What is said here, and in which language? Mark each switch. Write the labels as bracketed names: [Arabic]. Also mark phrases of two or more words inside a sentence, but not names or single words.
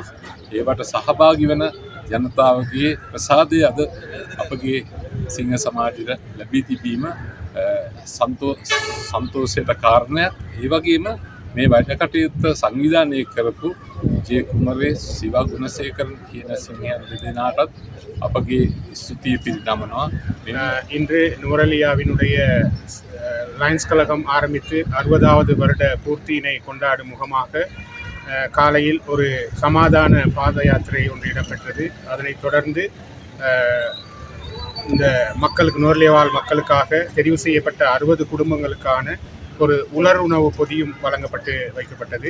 [Sinhala] ඒවට සහභාගී වන ජනතාවගේ ප්‍රසාදය අද අපගේ සිංහ සමාජයට ලැබී තිබීම සන්තෝෂයට කාරණයක්. ඒ වගේම මේ වැඩ කටයුත්ත සංවිධානය කරපු ජේ කුමරේ සිවා ගුණසේකරන් කියන සිංහයන් දෙදෙනාටත් අපගේ ස්තුතිය පිරිනමනවා. [Tamil] இன்று நுவரெலியாவினுடைய லயன்ஸ் கழகம் ஆரம்பித்து 60வது வருட பூர்த்தியினை கொண்டாடும் முகமாக காலையில் ஒரு சமாதான பாத யாத்திரை ஒன்று இடம்பெற்றது. அதனைத் தொடர்ந்து இந்த மக்களுக்கு, நுவரெலியா வாழ் மக்களுக்காக தெரிவு செய்யப்பட்ட 60 குடும்பங்களுக்கான ஒரு உலருணவு பொதியும் வழங்கப்பட்டு வைக்கப்பட்டது.